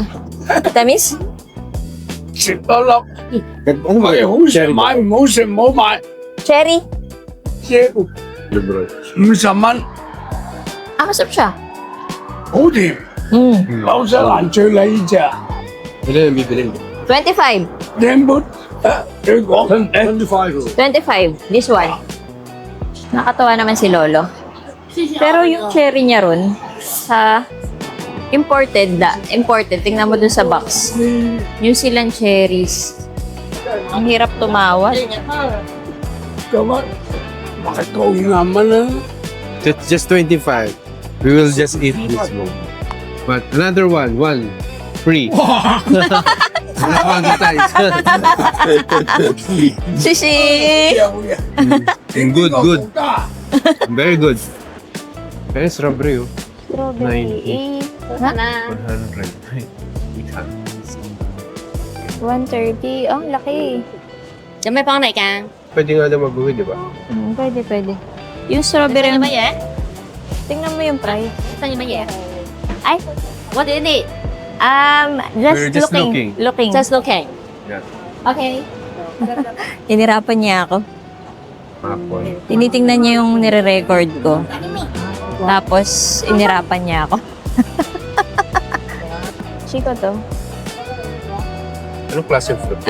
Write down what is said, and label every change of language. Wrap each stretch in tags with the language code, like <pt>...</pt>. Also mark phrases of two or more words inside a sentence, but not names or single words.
<tl>Tamis? Cherry? Ah, masarap siya. Mm. Ilan ang bibili? 25. 25.</tl> <en>This one.</en> <tl>Nakatawa naman si Lolo. Pero yung cherry niya ron, sa imported, tingnan mo dun sa box. New Zealand cherries. Ang hirap tumawad.</tl> <en>That's just 25. We will just eat this one. But another one free. Sisi! Good. Very good.</en> <tl>Kaya strawberry oh. Strawberry. Ha? 100. 130. Ang laki.</tl> <vi>Chấm mấy con này càng.</vi> <tl>Pwede nga daw mabuhay, di ba? Pwede. Yung strawberry,</tl> <vi>Sao như mấy vậy?</vi> <tl>tingnan mo yung price.</tl> <vi>Sao như mấy vậy?</vi> <tl>Ay,</tl> <en>What do you need? We're just looking. Just looking. Yeah. Okay.</en> <tl>Inirapan niya ako. Apple. Tinitingnan niya yung nire-record ko. Tapos, inirapan niya ako. Chico to. Anong klase ng fruit?</tl>